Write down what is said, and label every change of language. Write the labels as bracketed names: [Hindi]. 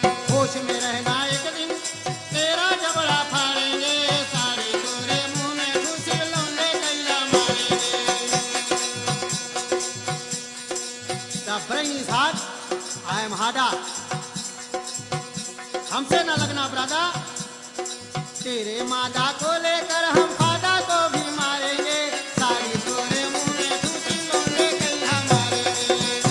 [Hindi] होश में रहना एक दिन तेरा जबड़ा फाड़ेंगे, साड़ी तोरे मुंह में ठूसी लौंडे कैला मारेंगे। [English] The brain is hard, I am harder. [Hindi] हमसे न लगना ब्रादा, तेरे मादा को लेकर हम फादा को भी मारेंगे, साड़ी तोरे मुंह में ठूसी लौंडे कैला मारेंगे।